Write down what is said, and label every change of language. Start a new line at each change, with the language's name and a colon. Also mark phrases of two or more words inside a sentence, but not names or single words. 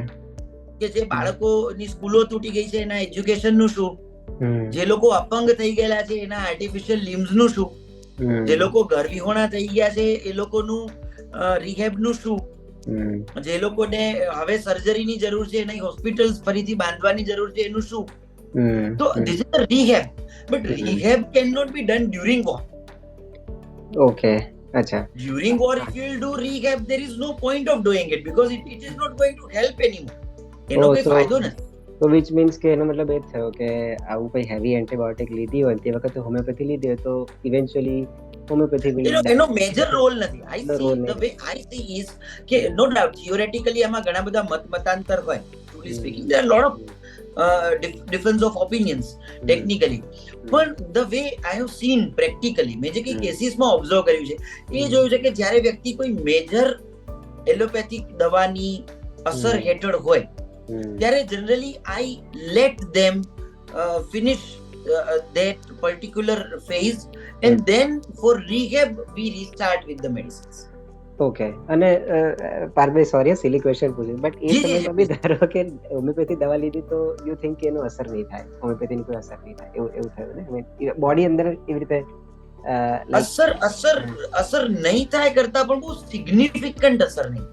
Gujarati: કે જે બાળકોની સ્કૂલો તૂટી ગઈ છે એના એજ્યુકેશન નું શું, જે લોકો અપંગ થઈ ગયેલા છે એના
English: artificial limbs
Gujarati: નું શું, જે લોકો ઘર વિહોણા થઈ ગયા છે એ લોકોનું રિહેબ નું શું, જે લોકોને હવે સર્જરીની જરૂર છે એની હોસ્પિટલ્સ ફરીથી બાંધવાની જરૂર છે એનું શું.
English: તો this is the rehab, but rehab can not be done during war. ઓકે. અચ્છા. During war, if you will do rehab, there is no point of doing it because it is not going to help anymore.
Gujarati: એનો કોઈ ફાયદો નથી. તો
English: which means
Gujarati: કે એનો મતલબ એ થયો કે આવું કોઈ
English: heavy antibiotic
Gujarati: લીધી હોય તે વખતે હોમિયોપેથી લીધી હોય તો
English: eventually homeopathy
Gujarati: એનો
English: major role
Gujarati: નથી.
English: I see the way I see is કે no doubt theoretically
Gujarati: આમાં ઘણા બધા મતાંતર હોય.
English: Truly speaking, there are a lot of difference of opinions technically. But the way I have seen practically,
Gujarati: મેં જે કઈ કેસીસમાં ઓબ્ઝર્વ કર્યું છે એ જોયું છે કે જ્યારે વ્યક્તિ કોઈ
English: major allopathic
Gujarati: દવાની અસર હેઠળ હોય ત્યારે
English: generally I let them finish that particular phase and then for rehab we restart with the medicines. ઓકે.
Gujarati: અને પાર્થભાઈ
English: sorry silly question
Gujarati: પૂછ્યું, બટ એ સમયમાં બી ધારો કે હોમિયોપેથી દવા લીધી તો
English: you think
Gujarati: કે એનો અસર નહીં થાય, હોમિયોપેથીની કોઈ અસર નહીં થાય, એવું થયું ને બોડી અંદર એવી રીતે અસર નહીં થાય કરતા પણ બહુ સિગ્નિફિકન્ટ અસર નહીં.